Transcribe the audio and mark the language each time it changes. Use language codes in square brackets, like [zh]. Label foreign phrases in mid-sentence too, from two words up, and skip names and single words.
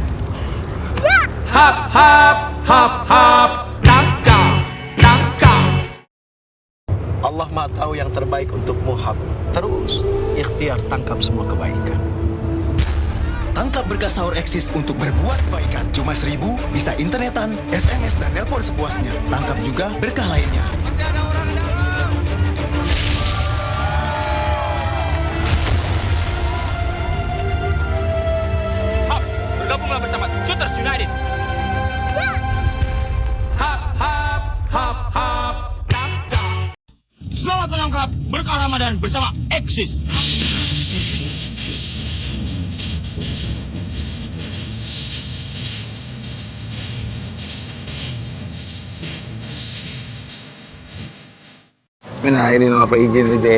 [id] Ya. Hap, hap, hap, hap, tangkap, tangkap. Allah Maha tahu yang terbaik untukmu, Hap. Terus, ikhtiar tangkap semua kebaikan. Tangkap berkah sahur Axis untuk berbuat kebaikan. Cuma 1000, bisa internetan, SMS, dan nelpon sepuasnya. Tangkap juga berkah lainnya. Masih ada orang di dalam. Hap, bergabunglah bersama Shooters United. Ya. Hap, hap, hap, hap, tangkap. Selamat menangkap berkah Ramadan bersama Axis. Nah, ini apa izin aja.